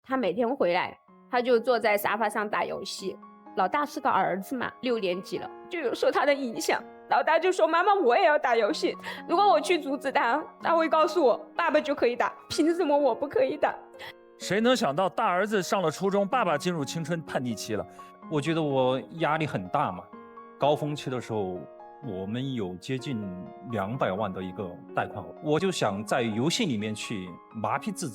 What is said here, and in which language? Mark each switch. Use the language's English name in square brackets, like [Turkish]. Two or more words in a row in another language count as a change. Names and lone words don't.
[Chinese] 他每天回来，他就坐在沙发上打游戏。老大是个兒子嘛，6年級了，就有受他的影響。老大就說：“媽媽，我也要打遊戲。如果我去阻止他，他會告訴我，爸爸就可以打，憑什麼我不可以打？” 誰能想到大兒子上了初中，爸爸進入青春叛逆期了？我覺得我壓力很大嘛。高峰期的時候，我們有接近200萬的一個貸款，我就想在遊戲裡面去麻痹自己。